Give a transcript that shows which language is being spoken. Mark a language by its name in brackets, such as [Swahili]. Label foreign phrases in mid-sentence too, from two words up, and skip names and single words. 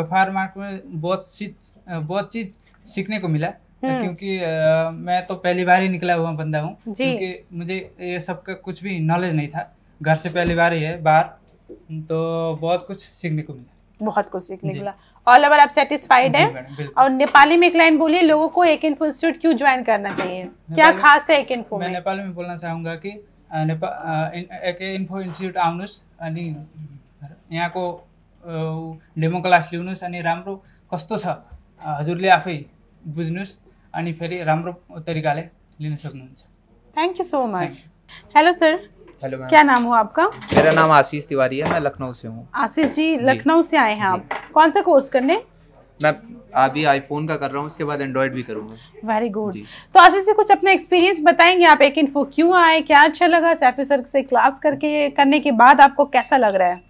[Hindi] गफ्फार मार्केट में बहुत चीज सीखने को मिला, क्योंकि मैं तो पहली बार ही निकला हुआ बंदा हूँ, क्योंकि मुझे ये सब का कुछ भी नॉलेज नहीं था, घर से पहली बार ही है बाहर, तो बहुत कुछ सीखने को मिला। बहुत कुछ सीखने को मिला। [English] all over [Hindi] आप सेटिस्फाइड हैं? और नेपाली में एक लाइन बोलिए, लोगों को एक इन्फो इंस्टीट्यूट क्यों ज्वाइन करना चाहिए, क्या खास है एक इन्फो में? मैं नेपाली में [Nepali] बोल्न चाहूँगा कि एक इन्फो इन्स्टिट्युट आउनुहोस्, अनि यहाँको [English] demo class [Nepali] लिनुहोस्, अनि राम्रो कस्तो छ हजुरले आफै बुझ्नुहोस्, अनि फेरि राम्रो तरिकाले लिन सक्नुहुन्छ। [English] Thank you so much. Hello sir. Hello ma'am. [Hindi] क्या नाम हो आपका? मेरा नाम आशीष तिवारी है, मैं लखनऊ से हूँ। आशीष जी, लखनऊ से आए हैं आप, कौन सा कोर्स करने? मैं अभी आईफोन का कर रहा हूँ, उसके बाद एंड्रॉयड भी करूँगा। [English] Very good. [Hindi] तो आशीष जी कुछ अपना एक्सपीरियंस बताएंगे, आप एक इन्फो क्यों आए, क्या अच्छा लगा, सैफी सर से क्लास करने के बाद आपको कैसा लग रहा है?